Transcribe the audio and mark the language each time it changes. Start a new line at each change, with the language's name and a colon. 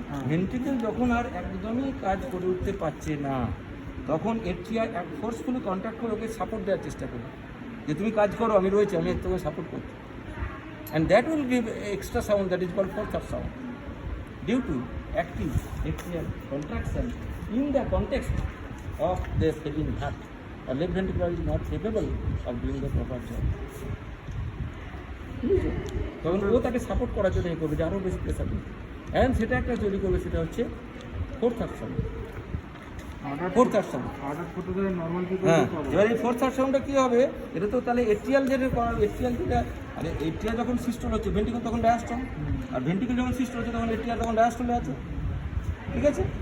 Bangla: Ventricle যখন আর একদমই কাজ করে উঠতে পারছে না, তখন এট্রিয়া ফোর্সফুলি কন্ট্যাক্ট করে ওকে সাপোর্ট দেওয়ার চেষ্টা করবে, যে তুমি কাজ করো, আমি রয়েছি, আমি তোমাকে সাপোর্ট করছি।
English: And that will give extra sound, that is called fourth heart sound, due to active atrial contraction in the context of the failing heart. A left ventricle is not capable of doing the proper job.
Bangla: তখন ও তাকে support করার জন্য করবে যে আরও বেশি pressure দিবে, and সেটা একটা তৈরি করবে, সেটা হচ্ছে fourth heart sound. Fourth heart sound, হ্যাঁ। এবার এই ফোর্থ হার্ট সাউন্ডটা কী হবে? এটা তো তাহলে এট্রিয়াল যেটা, এট্রিয়াল যেটা, আরে এট্রিয়া যখন সিস্টোল হচ্ছে ভেন্ট্রিকল তখন ডায়াস্টল, আর ভেন্ট্রিকল যখন সিস্টোল হচ্ছে তখন এট্রিয়াল তখন ডায়াস্টলে আছে, ঠিক আছে?